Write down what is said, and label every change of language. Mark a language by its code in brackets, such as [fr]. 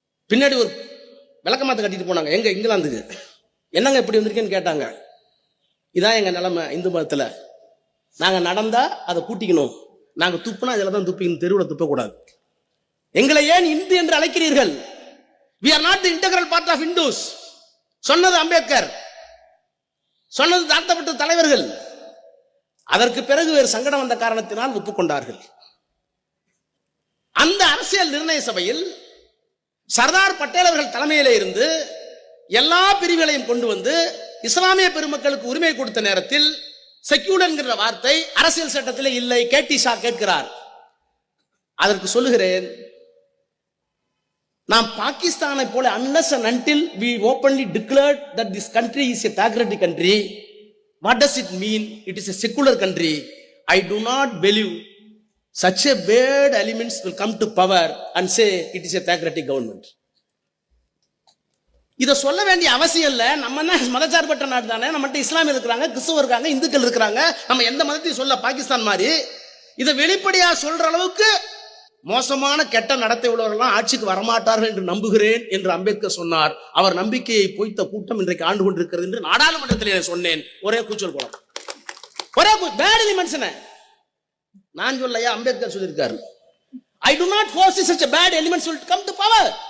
[ta] பின்னாடி ஒரு விளக்கமாத்த கட்டிட்டு போனாங்க. எங்க இங்கிலாந்துக்கு. என்னங்க இப்படி வந்திருக்கேன்னு கேட்டாங்க. இதான் எங்க நிலைமை இந்து மதத்துல. நாங்க நடந்தா அதை கூட்டிக்கணும், நாங்க துப்புனா இதுல தான் துப்பிக்கணும், தெருவில் துப்பக்கூடாது. எங்களை ஏன் இந்து என்று அழைக்கிறீர்கள்? [en] We are not the integral part of Hindus. [ta] சொன்னது அம்பேத்கர், சொன்னது தாழ்த்தப்பட்ட தலைவர்கள். அதற்கு பிறகு வேறு சங்கடம் வந்த காரணத்தினால் ஒப்புக்கொண்டார்கள். அந்த அரசியல் நிர்ணய சபையில் சர்தார் பட்டேல் அவர்கள் தலைமையிலே இருந்து எல்லா பிரிவுகளையும் கொண்டு வந்து இஸ்லாமிய பெருமக்களுக்கு உரிமை கொடுத்த நேரத்தில் செக்யூலர் என்கிற வார்த்தை அரசியல் சட்டத்தில் இல்லை. கேடி ஷா கேட்கிறார். அதற்கு சொல்லுகிறேன், நாம் பாகிஸ்தானை போல [en] unless and until we openly declared that this country is a theocratic country, what does it mean? It is a secular country. I do not believe such a bad elements will come to power and say it is a theocratic government. [ta] இத சொல்ல வேண்டிய அவசியம் இல்ல. நம்ம என்ன மதச்சார்பற்ற நாடு தானே, நம்மகிட்ட இஸ்லாமியர் இருக்கிறாங்க, கிறிஸ்தவர் இருக்காங்க, இந்துக்கள் இருக்கிறாங்க. நம்ம எந்த மதத்தையும் சொல்ல பாகிஸ்தான் மாதிரி இதை வெளிப்படையா சொல்ற அளவுக்கு மோசமான கெட்ட நடத்தை உள்ளவர்கள் ஆட்சிக்கு வரமாட்டார்கள் என்று நம்புகிறேன் என்று அம்பேத்கர் சொன்னார். அவர் நம்பிக்கையை பொய்த்த கூட்டம் இன்றைக்கு ஆண்டு கொண்டிருக்கிறது என்று நாடாளுமன்றத்தில் சொன்னேன். ஒரே கூச்சல் போலாம், ஒரே பேட் எலிமெண்ட்ஸ். நான் சொல்லையா, அம்பேத்கர் சொல்லியிருக்காரு. [en] I do not foresee such a bad elements will come to power.